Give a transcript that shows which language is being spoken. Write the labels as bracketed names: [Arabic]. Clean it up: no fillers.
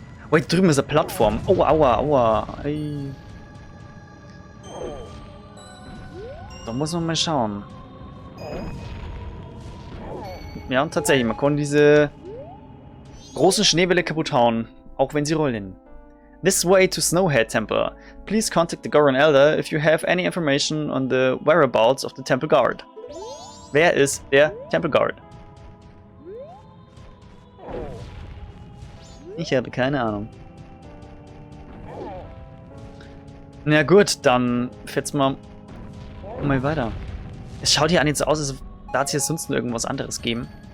[German] Oh, hier drüben ist eine Plattform. Oh, aua. Ey. Da muss man mal schauen. Ja, und tatsächlich, man kann diese großen Schneebälle kaputt hauen, auch wenn sie rollen. [English] This way to Snowhead Temple. Please contact the Goron Elder if you have any information on the whereabouts of the Temple Guard. [German] Wer ist der Temple Guard? Ich habe keine Ahnung. Na gut, dann fetzen wir mal weiter. Es schaut hier an jetzt so aus, als da hat es hier sonst noch irgendwas anderes geben.